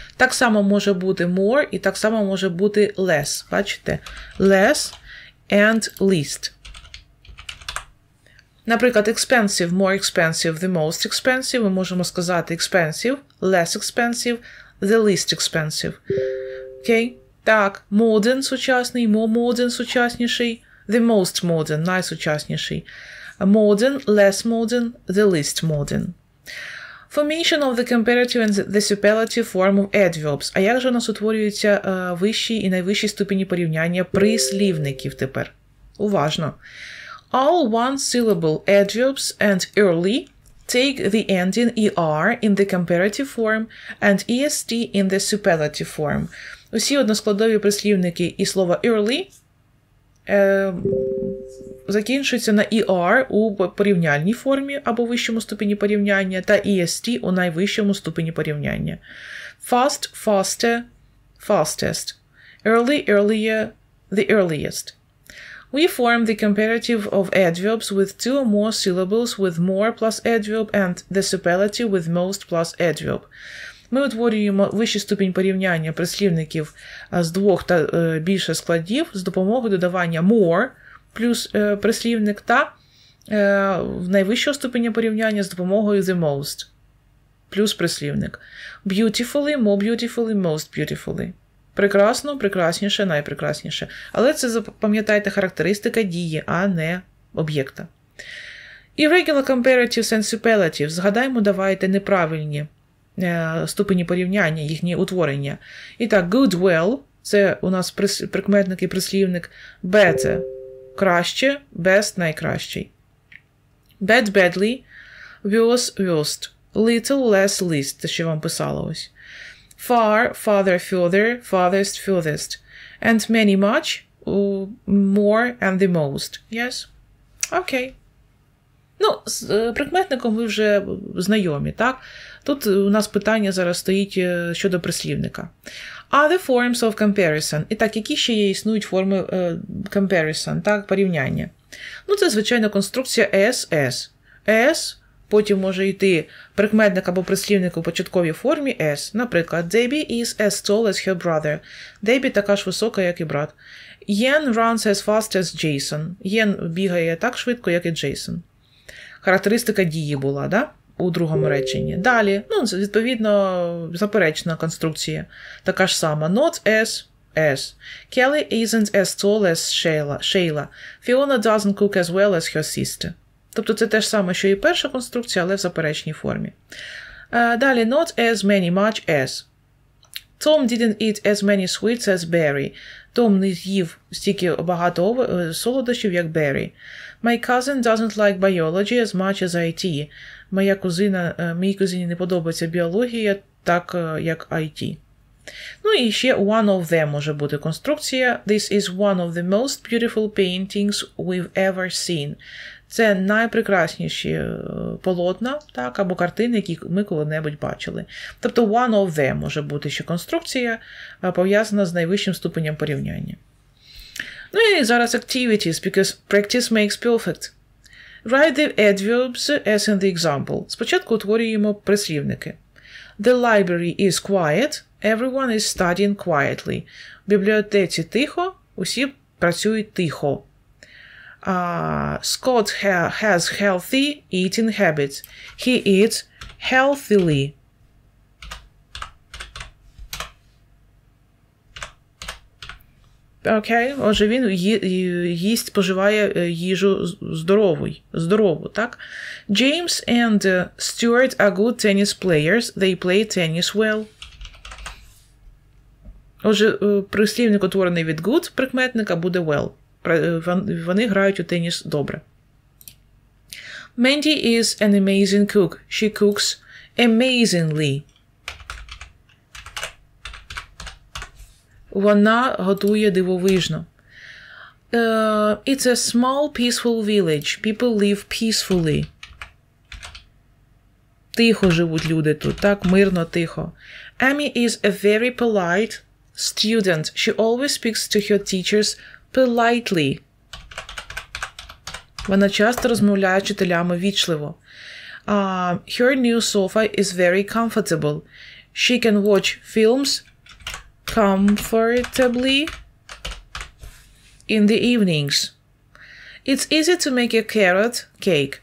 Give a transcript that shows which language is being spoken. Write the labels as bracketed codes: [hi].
[uk] Так само може бути more і так само може бути less. Бачите? [en] Less and least. [uk] Наприклад, [en] expensive, more expensive, the most expensive. [uk] Ми можемо сказати [en] expensive, less expensive, the least expensive. Окей? Так, modern – сучасний, more modern – сучасніший, the most modern – найсучасніший. Modern, less modern, the least modern. Formation of the comparative and the superlative form of adverbs. [uk] А як же у нас утворюються вищі і найвищі ступені порівняння прислівників тепер? Уважно. [en] All one-syllable adverbs and early take the ending er in the comparative form and est in the superlative form. [uk] Усі односкладові прислівники і слово early закінчуються на er у порівняльній формі або вищому ступені порівняння та est у найвищому ступені порівняння. [en] Fast, faster, fastest. Early, earlier, the earliest. We form the comparative of adverbs with 2 or more syllables with more plus adverb and the superlative with most plus adverb. [uk] Ми утворюємо вищий ступінь порівняння прислівників з 2 та більше складів з допомогою додавання more плюс прислівник та найвищого ступеня порівняння з допомогою the most плюс прислівник. [en] Beautifully, more beautifully, most beautifully. [uk] Прекрасно, прекрасніше, найпрекрасніше. Але це, запам'ятайте, характеристика дії, а не об'єкта. [en] Irregular comparatives and superlatives. [uk] Згадаймо, давайте неправильні ступені порівняння, їхні утворення. І так, good, well – це у нас прикметник і прислівник. Better – краще, best – найкращий. [en] Bad, badly, worse, worst. Little, less, least. [uk] Це що вам писало ось. [en] Far, farther, further, farthest, furthest. And many, much, more, and the most. Yes? Окей. [uk] Ну, з прикметником ви вже знайомі, так? Тут у нас питання зараз стоїть щодо прислівника. [en] Other forms of comparison. [uk] І так, які ще є існують форми comparison, так, порівняння? Ну, це, звичайно, конструкція as. As, потім може йти прикметник або прислівник у початковій формі as. Наприклад, [en] Debbie is as tall as her brother. [uk] Дебі така ж висока, як і брат. [en] Yen runs as fast as Jason. [uk] Єн бігає так швидко, як і Джейсон. Характеристика дії була, да? У другому реченні. Далі, ну, відповідно, заперечна конструкція. Така ж сама. Not as. [en] Kelly isn't as tall as Shayla. Fiona doesn't cook as well as her sister. [uk] Тобто це те ж саме, що і перша конструкція, але в заперечній формі. Далі, [en] not as many, much as. Tom didn't eat as many sweets as Barry. [uk] Том не з'їв стільки багато солодощів, як Баррі. [en] My cousin doesn't like biology as much as IT. [uk] Моїй кузині не подобається біологія, так як IT. Ну і ще one of them може бути конструкція. [en] This is one of the most beautiful paintings we've ever seen. [uk] Це найпрекрасніші полотна, так, або картини, які ми коли-небудь бачили. Тобто one of them може бути ще конструкція, пов'язана з найвищим ступенем порівняння. [en] Ну і зараз activities, because practice makes perfect. Write the adverbs as in the example. [uk] Спочатку утворюємо прислівники. [en] The library is quiet. Everyone is studying quietly. [uk] В бібліотеці тихо, усі працюють тихо. [en] Scott has healthy eating habits. He eats healthily. [uk] Окей, отже, він споживає їжу здорову, так? [en] James and Stuart are good tennis players. They play tennis well. [uk] Отже, прислівник утворений від good прикметника буде well. Вони грають у теніс добре. [en] Mandy is an amazing cook. She cooks amazingly. [uk] Вона готує дивовижно. [en] It's a small peaceful village. People live peacefully. [uk] Тихо живуть люди тут, так? Мирно, тихо. [en] Amy is a very polite student. She always speaks to her teachers politely. [uk] Вона часто розмовляє з вчителями вічливо. [en] Her new sofa is very comfortable. She can watch films comfortably in the evenings. It's easy to make a carrot cake.